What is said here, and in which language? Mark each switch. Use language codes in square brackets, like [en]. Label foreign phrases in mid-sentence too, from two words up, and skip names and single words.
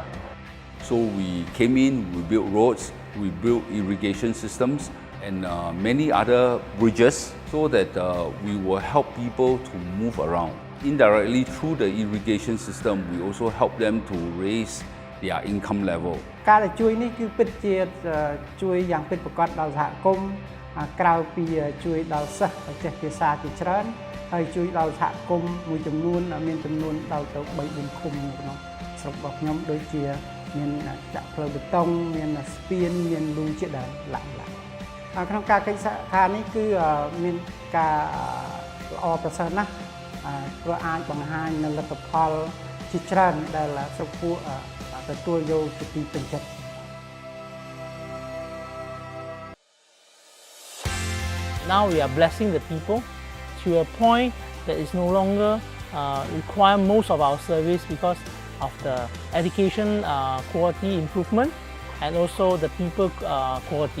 [en] So we came in, we built roads, we built irrigation systems, and many other bridges, so that we will help people to move around. Indirectly, through the irrigation system, we also help them to raise their income level. [km] ការជួយនេះគឺពិតជាជួយយ៉ាងពិតប្រាកដដល់សហគមន៍ក្រៅពីជួយដល់សិស្ស ចេះភាសាជាច្រើនហើយជួយដល់សហគមន៍មួយចំនួនមានចំនួនដល់ទៅ 3-4 ឃុំក្នុងស្រុករបស់ខ្ញុំដូចជាមានចាក់ផ្លូវបេតុងមានស្ពានមានលូជាដើមឡាក់ក្នុងការកិច្ចសហការនេះគឺមានការល្អប្រសើរណាស់ព្រោះអាចបង្ហាញនៅលទ្ធផលជាច្រើនដែលស្រុកពួកទទួលយកជាទីពេញចិត្ត [en] Now we are blessing the people to a point that is no longer require most of our service because of the education quality improvement and also the people quality.